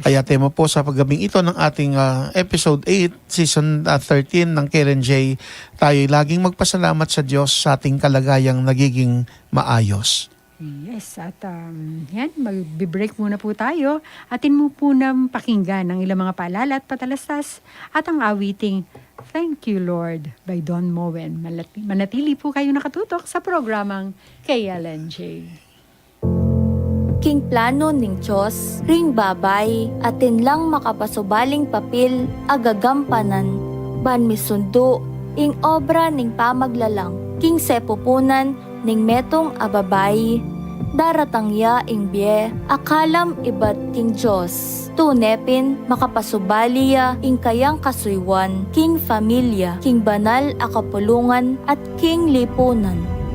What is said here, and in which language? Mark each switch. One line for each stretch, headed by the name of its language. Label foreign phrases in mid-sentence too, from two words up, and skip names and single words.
Filipino: Kaya tema po sa paggabing ito ng ating episode 8, season 13 ng Karen J, tayo laging magpasalamat sa Diyos sa ating kalagayang nagiging maayos. Yes, at yan, mag-break muna po tayo. Atin mo po na pakinggan ang ilang mga paalala at patalastas at ang awiting Thank You Lord by Don Moen. Manatili po kayo nakatutok sa programang KLNJ.
Pampanga: King plano ning Diyos, ring babay, atin lang makapasubaling papil, agagampanan, ban misundo, ing obra ning pamaglalang, king sepupunan, ning metong ababay, daratangya ing bie, akalam ibat king Diyos, tunepin, makapasubaliya, ing kayang kasuywan, king familia, king banal akapulungan, at king lipunan.